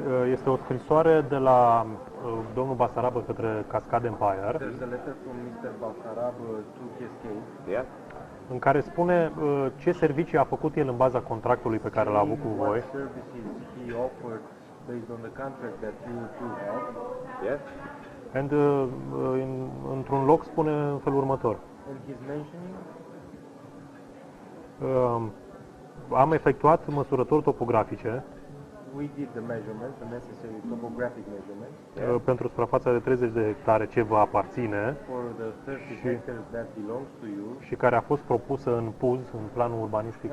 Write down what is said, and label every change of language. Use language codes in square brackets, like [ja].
[ro] Este o scrisoare de la domnul Basarabă către Cascade Empire, [en] There's a letter from Mr. Basarab to Cascade. Yeah. [ro] în care spune ce servicii a făcut el în baza contractului pe care l-a avut cu voi. [en] What services he offered based on the contract that you two had. Yes. And, [ro] într-un loc spune în felul următor. [en] And he's mentioning [ro] Am efectuat măsurători topografice [en] we did the measurements, the necessary topographic measurements [ro] pentru suprafața de 30 de hectare ce vă aparține [en] for the 30 hectares that belongs to you. [ro] și care a fost propusă în PUZ, în planul urbanistic